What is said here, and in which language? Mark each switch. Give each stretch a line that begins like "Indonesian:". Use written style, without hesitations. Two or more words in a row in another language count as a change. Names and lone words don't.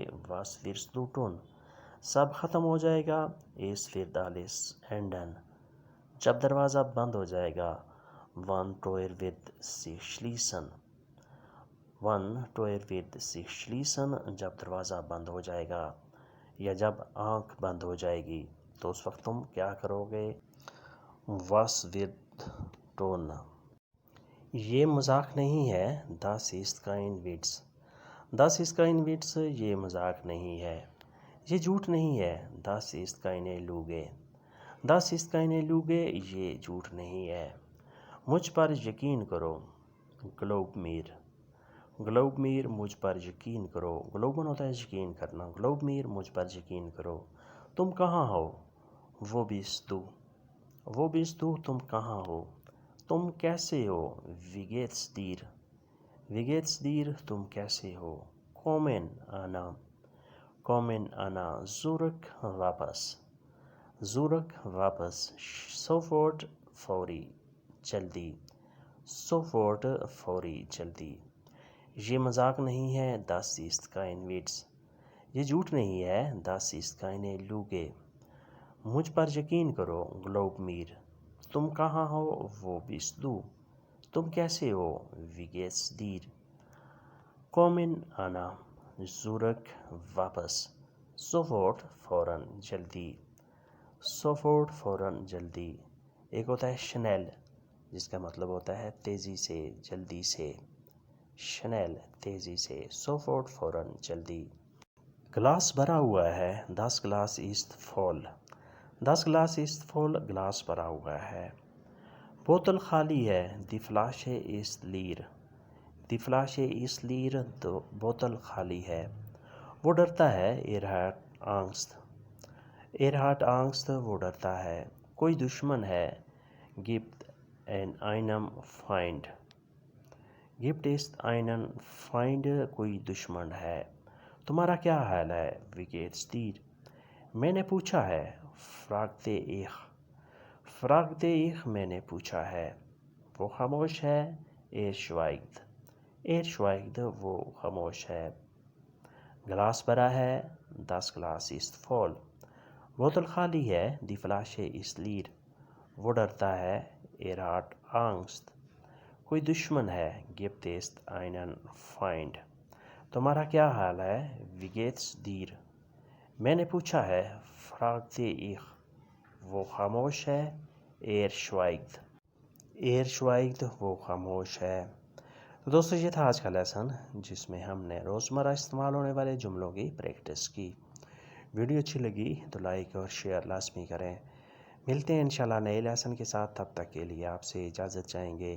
German: Was wirst du tun,
Urdu: سب ختم ہو جائے گا
German: Es wird alles enden,
Urdu: جب دروازہ بند ہو جائے گا
German: Wenn Tür wird sich schließen, Wenn Tür wird sich schließen,
Urdu: جب دروازہ بند ہو جائے گا یا جب آنکھ بند ہو جائے گی تو اس وقت تم کیا کرو گے؟
German: Was wird tun.
Urdu: یہ مذاق نہیں ہے،
German: Das ist kein Witz, Das ist kein Witz,
Urdu: یہ مذاق نہیں ہے، یہ جھوٹ نہیں ہے،
German: Das ist keine Lüge, Das ist keine Lüge,
Urdu: یہ جھوٹ نہیں ہے، مجھ پر یقین کرو،
German: glaub mir، glaub mir،
Urdu: مجھ پر یقین کرو، glauben ہوتا ہے یقین کرنا،
German: glaub mir،
Urdu: مجھ پر یقین کرو، تم کہاں ہو؟
German: Wo bist du, Wo bist du,
Urdu: تم کہاں ہو؟ تم کیسے ہو؟
German: wie geht's dir، wie geht's dir،
Urdu: تم کیسے ہو؟ kommen آنا، kommen آنا، zurück واپس، zurück واپس، sofort فوری، جلدی، sofort فوری، جلدی۔ یہ مذاق نہیں ہے،
German: das ist kein Witz،
Urdu: یہ جھوٹ نہیں ہے،
German: das ist keine Lüge،
Urdu: مجھ پر یقین کرو،
German: glaub mir،
Urdu: تم کہاں ہو؟
German: Wo bist du,
Urdu: تم کیسے ہو؟
German: wie geht's dir،
Urdu: kommen آنا، zurück واپس، sofort فوراً، جلدی، sofort فوراً، جلدی۔ ایک ہوتا ہے schnell، جس کا مطلب ہوتا ہے تیزی سے، جلدی سے، schnell تیزی سے، sofort فوراً، جلدی۔ گلاس بھرا ہوا ہے،
German: das Glas ist voll، das Glas ist voll،
Urdu: گلاس بھرا ہوا ہے۔ بوتل خالی ہے،
German: die Flasche ist leer، die Flasche ist leer،
Urdu: تو بوتل خالی ہے۔ وہ ڈرتا ہے،
German: er hat Angst، er hat Angst،
Urdu: وہ ڈرتا ہے۔ کوئی دشمن ہے،
German: gibt einem Feind، gibt ist einen Feind،
Urdu: کوئی دشمن ہے۔ تمہارا کیا حال ہے؟
German: wie geht's dir،
Urdu: میں نے پوچھا ہے،
German: fragte ich، fragte ich،
Urdu: میں نے پوچھا ہے۔ وہ خاموش ہے،
German: er schweigt، er schweigt،
Urdu: وہ خاموش ہے۔ گلاس بھرا ہے،
German: das Glas ist voll،
Urdu: بوتل خالی ہے،
German: die Flasche ist leer،
Urdu: وہ ڈرتا ہے،
German: er hat Angst،
Urdu: کوئی دشمن ہے،
German: gibt es einen Feind۔
Urdu: تمہارا کیا حال ہے؟
German: wie geht's dir،
Urdu: میں نے پوچھا ہے،
German: fragte ich،
Urdu: وہ خاموش ہے،
German: er schweigt، er schweigt،
Urdu: وہ خاموش ہے۔ تو دوستو یہ تھا آج کا لیسن، جس میں ہم نے روزمرہ استعمال ہونے والے جملوں کی پریکٹس کی۔ ویڈیو اچھی لگی تو لائک اور شیئر لازمی کریں۔ ملتے ہیں انشاءاللہ نئے لیسن کے ساتھ، تب تک کے لیے آپ سے اجازت چاہیں گے۔